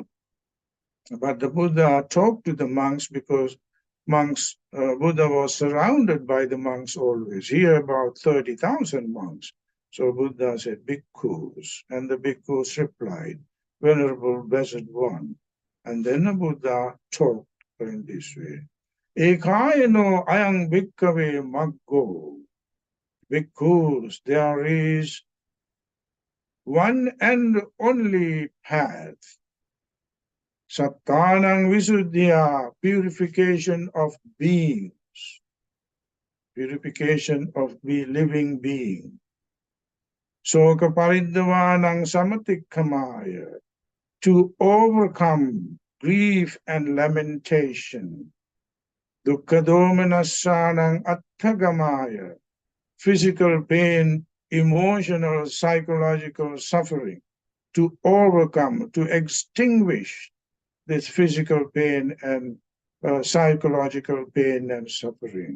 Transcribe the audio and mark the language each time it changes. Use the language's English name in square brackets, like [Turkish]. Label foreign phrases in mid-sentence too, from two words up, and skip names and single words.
[English] But the Buddha talked to the monks because Buddha was surrounded by the monks always. Here about 30,000 monks. So Buddha said, bhikkhus. And the bhikkhus replied, Venerable Blessed One. And then the Buddha talked in this way. [Pali] Ekayano ayang bhikkhave maggo. [English] Bhikkhus, there is one and only path. [Pali] Sattanang visuddhya, [English] purification of beings. Purification of the living being. [Pali] Soka paridhavanang samatikkamaya, [English] to overcome grief and lamentation. [Pali] Dukkhadomanassanang atthagamaya, [English] physical pain, emotional, psychological suffering. To overcome, to extinguish this physical pain and psychological pain and suffering.